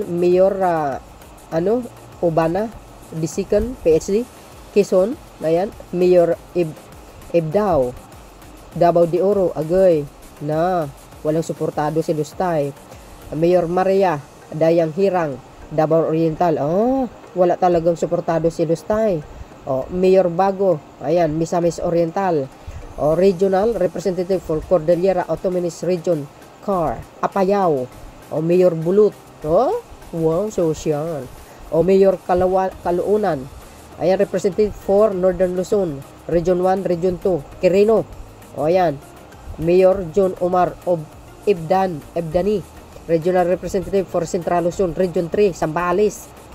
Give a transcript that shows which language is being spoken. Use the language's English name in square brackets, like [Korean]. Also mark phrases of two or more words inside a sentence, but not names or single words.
[Filipino] Mayor, Obana, Disikan, PhD, Quezon, ayan, Mayor Ibdao, Davao de Oro, Agoy, walang suportado si Lustay. Mayor Maria Dayang Hirang, Davao Oriental, wala talagang suportado si Lustay. Mayor Bago, ayan, Misamis Oriental. [English] Regional Representative for Cordillera Autonomous Region, CAR, Apayao. Mayor Bulut, wow, social. Mayor Kaluunan, ayan, Representative for Northern Luzon, Region 1, Region 2, Quirino. Ayan, Mayor John Omar of Ebdani, Regional Representative for Central Luzon, Region 3, Zambales.